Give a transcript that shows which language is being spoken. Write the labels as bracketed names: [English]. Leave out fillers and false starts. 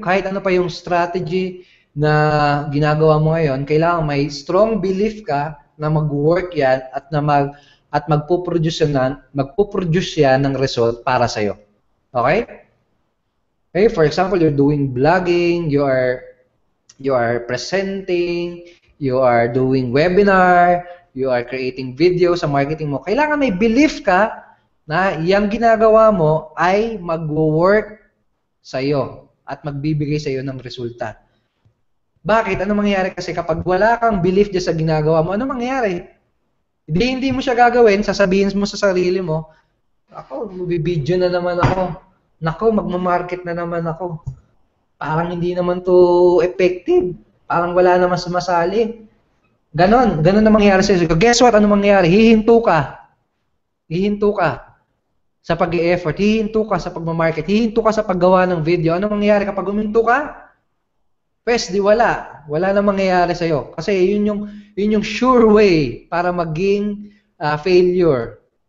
[Filipino] Kahit ano pa yung strategy na ginagawa mo ngayon, kailangan may strong belief ka na mag-work yan at magpo-produce yan ng result para sa iyo. Okay? [English] Okay, for example, you're doing blogging, you are presenting, you are doing webinar, you are creating video [Filipino] sa marketing mo. Kailangan may belief ka na yung ginagawa mo ay mag-work sa iyo at magbibigay sa iyo ng resulta. Bakit? Ano mangyayari kasi kapag wala kang belief dyan sa ginagawa mo, ano mangyayari? Hindi mo siya gagawin, sasabihin mo sa sarili mo, ako, magbibideo na naman ako. Nako, magmamarket na naman ako. Parang hindi naman to effective. Parang wala naman sumasali. Ganon na mangyayari sa iyo. [English] Guess what? [Filipino] Ano mangyayari? Hihinto ka. Hihinto ka sa pag-i-effort. Hihinto ka sa pagmamarket. Hihinto ka sa paggawa ng video. Ano mangyayari kapag huminto ka? Pwes, di wala. Wala na mangyayari sa iyo. Kasi yun yung sure way para maging failure.